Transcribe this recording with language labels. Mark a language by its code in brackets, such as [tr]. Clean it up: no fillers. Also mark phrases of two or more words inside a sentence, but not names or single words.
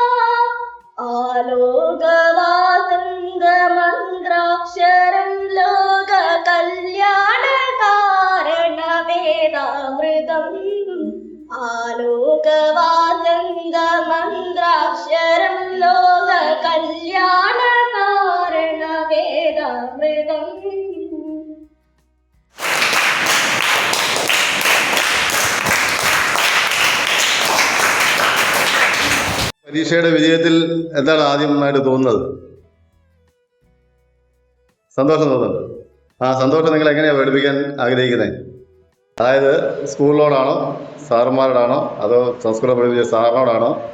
[sa] ఆలోకవాసంగ మంత్రాక్షరం లోక కళ్యాణ కారణ వేదామృతం ఆలోకవాసంగ మంత్రాక్షరం లోక కళ్యాణ కారణ వేదామృతం. [ml] പരീക്ഷയുടെ വിജയത്തിൽ എന്താണ് ആദ്യമായിട്ട് തോന്നുന്നത്? സന്തോഷം തോന്നുന്നുണ്ട്. ആ സന്തോഷം നിങ്ങൾ എങ്ങനെയാണ് പഠിപ്പിക്കാൻ ആഗ്രഹിക്കുന്നത്? അതായത് സ്കൂളിനോടാണോ, സാറുമാരോടാണോ, അതോ സംസ്കൃതം പഠിപ്പിച്ച സാറിനോടാണോ?